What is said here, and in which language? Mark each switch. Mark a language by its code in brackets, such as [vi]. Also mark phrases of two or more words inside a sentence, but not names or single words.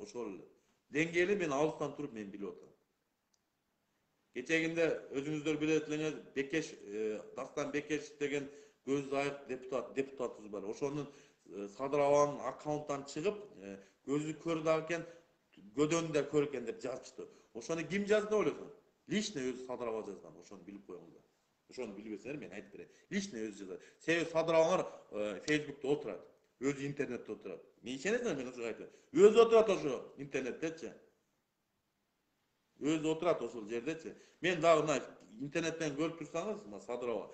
[ky] Ошол эле. Деңгээли мен алыстан туруп мен билип атам. Кечегинде өзүңүздөр билет элеңер, Бекеш, Дастан Бекеш деген көз айык депутатыбыз бар. Ошонун Садыр Абанын аккаунттан чыгып, көзү көр дагы экен, gödönü de körken de жазышты. Ошону ким жазды ойлосоң? Лично өзү Садыр Аба жазган. Ошону билип коюңуздар. Ошону билбесеңер мен айтып берейин. Лично өзү жазат. Себеби Садыр Абаңар Facebook'та отурат. Өзү интернетте отурат. Мен ишенесиңер мен ошого айтам. Өзү отурат ошо интернеттечи. Өзү отурат ошол жердечи. Мен дагы мына интернеттен көрүп турсаңыз, мына Садыр Аба.